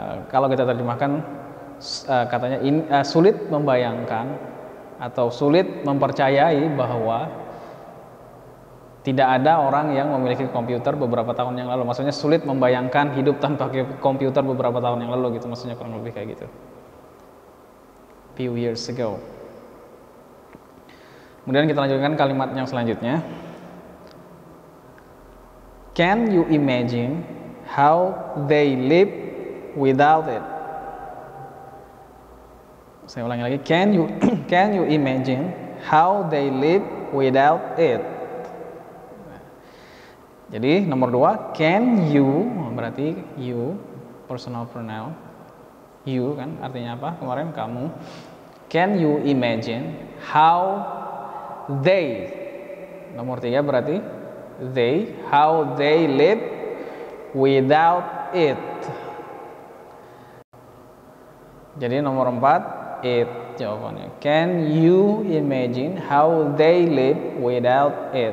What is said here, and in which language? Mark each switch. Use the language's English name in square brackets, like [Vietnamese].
[Indonesian] Kalau kita terjemahkan, katanya sulit membayangkan atau sulit mempercayai bahwa tidak ada orang yang memiliki komputer beberapa tahun yang lalu. Maksudnya sulit membayangkan hidup tanpa komputer beberapa tahun yang lalu gitu. Maksudnya kurang lebih kayak gitu. [English] Few years ago. [Indonesian] Kemudian kita lanjutkan kalimat yang selanjutnya. [English] Can you imagine how they live without it? [Indonesian] Saya ulangi lagi. [English] Can you imagine how they live without it? [Indonesian] Jadi nomor 2, [English] can you, [Indonesian] berarti you, personal pronoun. You kan artinya apa? Kemarin kamu. [English] Can you imagine how they, [Indonesian] nomor 3 berarti they, [English] how they live without it. [Indonesian] Jadi nomor 4, it jawabannya. [English] Can you imagine how they live without it?